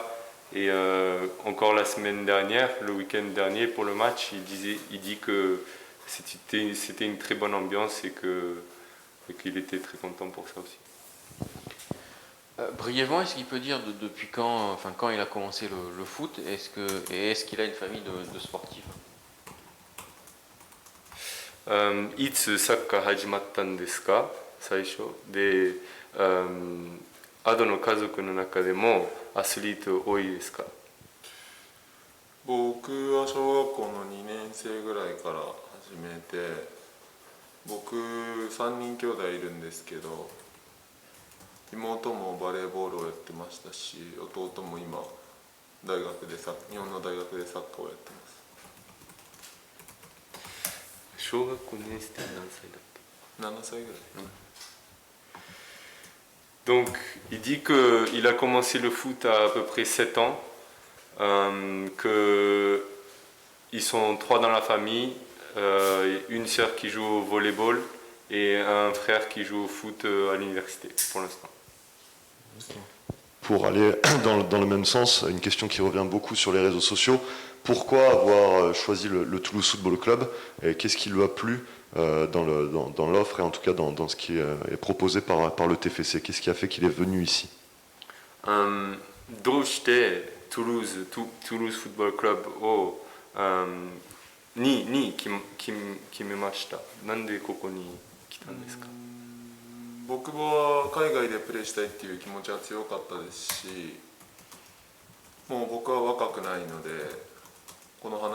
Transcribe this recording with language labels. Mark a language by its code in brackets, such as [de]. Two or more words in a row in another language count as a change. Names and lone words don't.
[fr] Et encore la semaine dernière, le week-end dernier pour le match, il dit que c'était une très bonne ambiance et qu'il était très content pour ça aussi. Brièvement, est-ce qu'il peut dire depuis quand, enfin quand il a commencé le foot, est-ce qu'il a une famille de sportifs? [ja] いつサッカー始まったんですか最初で、アドの家族の中でもアスリート多いですか？僕は小学校の2年生ぐらいから始めて、僕3人兄弟いるんですけど、妹もバレーボールをやってましたし、弟も今日本の大学でサッカーをやってます。小学校2年生って何歳だっけ 7歳ぐらい、 [fr] Donc, il dit qu'il a commencé le foot à peu près 7 ans, qu'ils sont 3 dans la famille, une sœur qui joue au volleyball et un frère qui joue au foot à l'université pour l'instant. Pour aller dans le même sens, une question qui revient beaucoup sur les réseaux sociaux, pourquoi avoir choisi le Toulouse Football Club et qu'est-ce qui lui a plu dans l'offre et en tout cas dans ce qui est proposé par le TFC? Qu'est-ce qui a fait qu'il est venu ici? [ja] どうしてトゥルーズフットボールクラブをに決めました？なんでここに来たんですか？僕は海外でプレーしたいっていう気持ちは強かったですし、もう僕は若くないので、この